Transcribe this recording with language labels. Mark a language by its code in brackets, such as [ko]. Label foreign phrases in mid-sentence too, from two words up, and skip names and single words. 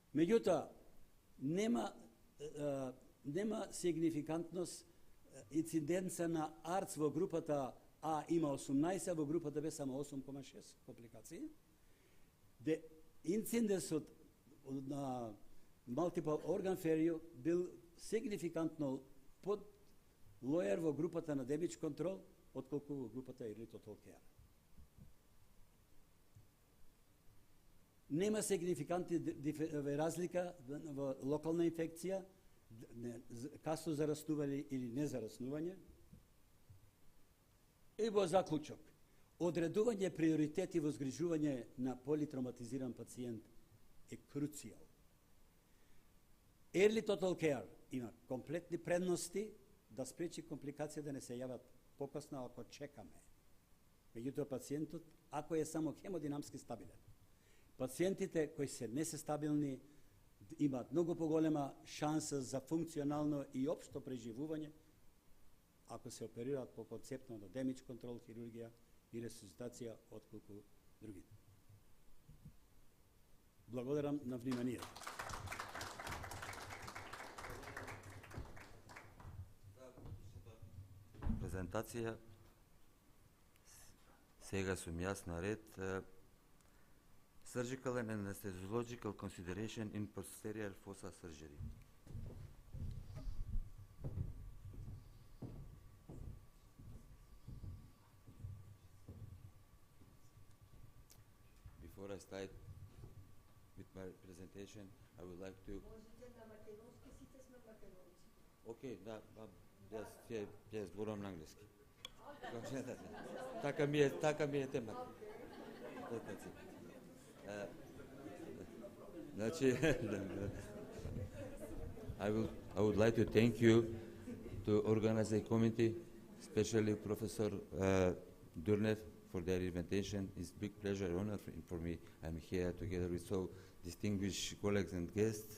[mk] Меѓутоа, нема сигнификантност инциденца на АРЦ во групата А има 18, во групата Б само 8,6 компликации. Де инциденсот на [en] multiple organ failure [mk] бил сигнификантно под лојер во групата на [en] damage control, [mk] отколку во групата [en] early total care. [mk] Нема сигнификантни разлика во локална инфекција, касно зараснување или незараснување. И во заклучок, одредување приоритети во згрижување на политравматизиран пациент е круцијал. [en] Early total care [mk] има комплетни предности да спречи компликација да не се јават покасно ако чекаме. Меѓутоа пациентот, ако е само хемодинамски стабилен, пациентите кои се не се стабилни имаат многу поголема шанса за функционално и општо преживување ако се оперираат по концептно на [en] damage control [mk] хирургија и ресусцитација отколку другите. Благодарам на вниманието. Презентација. Сега сум јас на ред. [en] Surgical and anesthesiological consideration in posterior fossa surgery. Before I start with my presentation, I would like to... [mk] Okay, да, јас зборувам на англиски. Така ми е темата. [en] I would like to thank you to organize the committee, especially Professor Durner for their invitation. It's a big pleasure and honor for me. I'm here together with so distinguished colleagues and guests.